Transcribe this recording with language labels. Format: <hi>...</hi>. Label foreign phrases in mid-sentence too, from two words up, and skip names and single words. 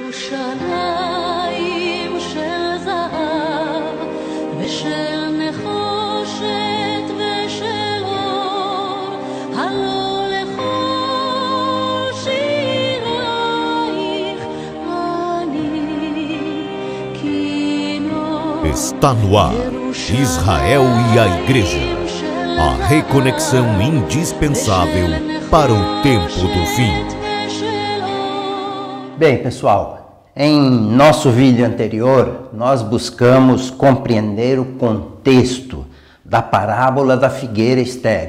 <he>ירושלים של זהב ושל נחושת ושל אור, הלא לכל שירייך אני כינור.</he> <pt>Está no ar, Israel e a Igreja, a reconexão indispensável para o tempo do fim. Bem, pessoal, em nosso vídeo anterior, nós buscamos compreender o contexto da parábola da figueira estéril.</pt>